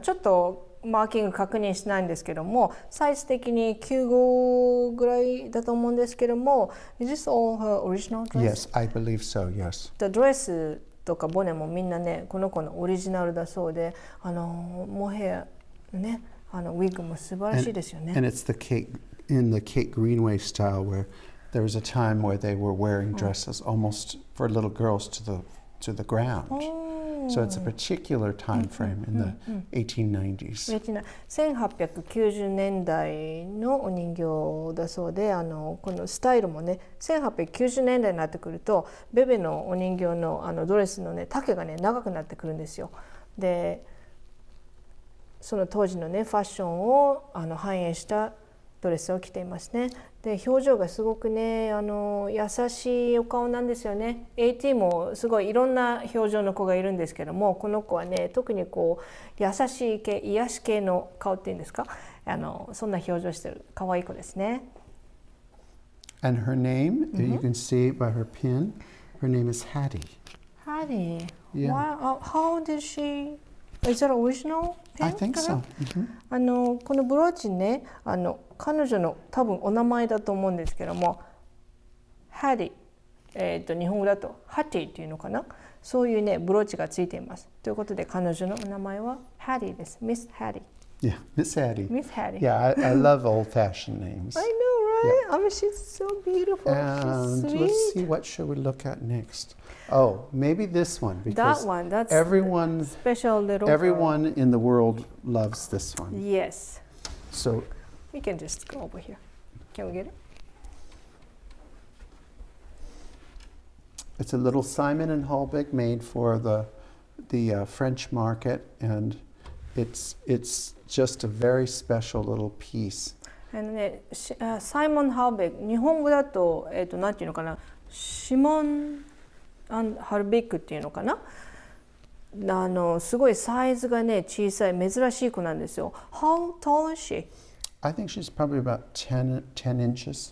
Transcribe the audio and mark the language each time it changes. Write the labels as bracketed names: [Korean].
[Japanese] ちょっとマーキング確認しないんですけども、サイズ的に9号ぐらいだと思うんですけども、 [English] Is this all her original dress? Yes, I believe so, yes. [Japanese] ドレスとかボネもみんなね、この子のオリジナルだそうで、モヘアね、ウィッグも素晴らしいですよね。 [English] And it's in the Kate Greenway style where there was a time where they were wearing dresses almost for little girls to the ground. So it's a particular time frame in the 1890s. [Japanese] 1890年代のお人形だそうで、このスタイルもね、1890年代になってくるとベベのお人形のドレスのね丈がね長くなってくるんですよ。で、その当時のねファッションを反映したドレスを着ていますね。で、表情がすごくね優しいお顔なんですよね。 AT もすごいいろんな表情の子がいるんですけども、この子はね特にこう優しい系、癒し系の顔っていうんですか、そんな表情してる可愛い子ですね。 [English] And her name, you can see by her pin, her name is Hattie. Hattie. Yeah. Wow. How did she? Is that original pin? I think so. [Japanese] このブローチね、彼女の多分お名前だと思うんですけども、ハディ、日本語だとハティっていうのかな、そういうねブローチがついています。ということで彼女のお名前はハディです。 [English] Miss Hattie. Yeah, Miss Hattie. Miss Hattie. Yeah, I love old-fashioned names. I know, right? I mean, she's so beautiful. And She's let's see, sweet. what should we look at next? Oh, maybe this one, because That one. That's everyone special little girl. everyone in the world loves this one. Yes. So We can just go over here. Can we get it? it's a little Simon and Holbeck made for the French market, and it's just a very special little piece. [Japanese] ね、サイモン・ハーベック、日本語だと、なんていうのかな、シモン・ [English] how big [Japanese] っていうのかな。すごいサイズがね小さい珍しい子なんですよ。 [English] How tall is she? I think she's probably about 10 inches.